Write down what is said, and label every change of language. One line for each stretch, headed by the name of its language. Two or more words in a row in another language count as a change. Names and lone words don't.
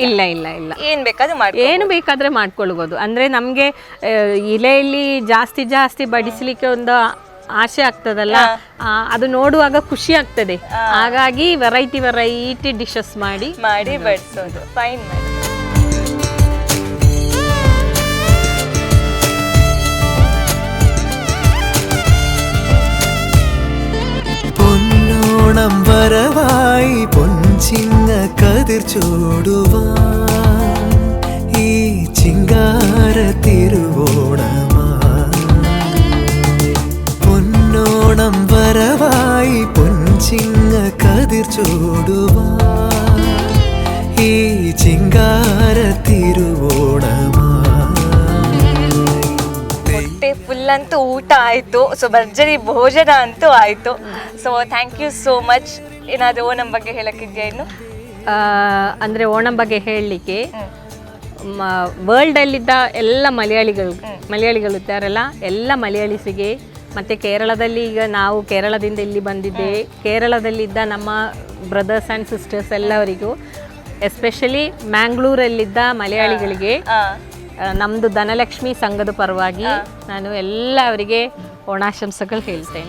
Kannada: ಇಲ್ಲ ಇಲ್ಲ ಇಲ್ಲ, ಏನ್ ಬೇಕಾದ್ರೂ ಮಾಡಿ ಏನು ಬೇಕಾದ್ರೆ ಮಾಡ್ಕೊಳ್ಬೋದು. ಅಂದ್ರೆ ನಮ್ಗೆ ಇಲೆಯಲ್ಲಿ ಜಾಸ್ತಿ ಜಾಸ್ತಿ ಬಡಿಸ್ಲಿಕ್ಕೆ ಒಂದು ಆಸೆ ಆಗ್ತದಲ್ಲ, ಅದು ನೋಡುವಾಗ ಖುಷಿ ಆಗ್ತದೆ. ಹಾಗಾಗಿ
English: variety dishes
Kannada: ಮಾಡಿ ಬಡಿಸೋದು. ಫೈನ್ ಮಾಡಿ.
Malayalam: പൊന്നോണം വരവായി പൊൻചിങ്ങ കതിർ ചൂടുവാൻ ഈ ചിങ്കാര തിരുവോണമായി. പൊന്നോണം വരവായി പൊൻചിങ്ങ കതിർ ചൂടുവാൻ ഈ ചിങ്കാര തിരുവോണമായി.
Kannada: ಹೊಟ್ಟೆ ಫುಲ್ ಅಂತೂ ಊಟ ಆಯಿತು, ಸೊ ಭರ್ಜರಿ ಭೋಜನ ಅಂತೂ ಆಯಿತು.
English: so thank you so much.
Kannada: ಏನಾದರೂ ಓಣಂ ಬಗ್ಗೆ ಹೇಳಕ್ಕಿದೆಯಾ ಇನ್ನು? ಅಂದರೆ ಓಣಂ ಬಗ್ಗೆ ಹೇಳಲಿಕ್ಕೆ ವರ್ಲ್ಡಲ್ಲಿದ್ದ ಎಲ್ಲ ಮಲಯಾಳಿಗಳು ಇದ್ದಾರಲ್ಲ, ಎಲ್ಲ ಮಲಯಾಳಿಸಿಗೆ, ಮತ್ತು ಕೇರಳದಲ್ಲಿ ಈಗ ನಾವು ಕೇರಳದಿಂದ ಇಲ್ಲಿ ಬಂದಿದ್ದೆ, ಕೇರಳದಲ್ಲಿದ್ದ ನಮ್ಮ
English: brothers and sisters
Kannada: ಎಲ್ಲರಿಗೂ, ಎಸ್ಪೆಷಲಿ ಮ್ಯಾಂಗ್ಳೂರಲ್ಲಿದ್ದ ಮಲಯಾಳಿಗಳಿಗೆ ನಮ್ಮದು ಧನಲಕ್ಷ್ಮಿ ಸಂಘದ ಪರವಾಗಿ ನಾನು ಅವರಿಗೆ ಓಣಾಶಂಸೆಗಳು ಹೇಳ್ತೇನೆ.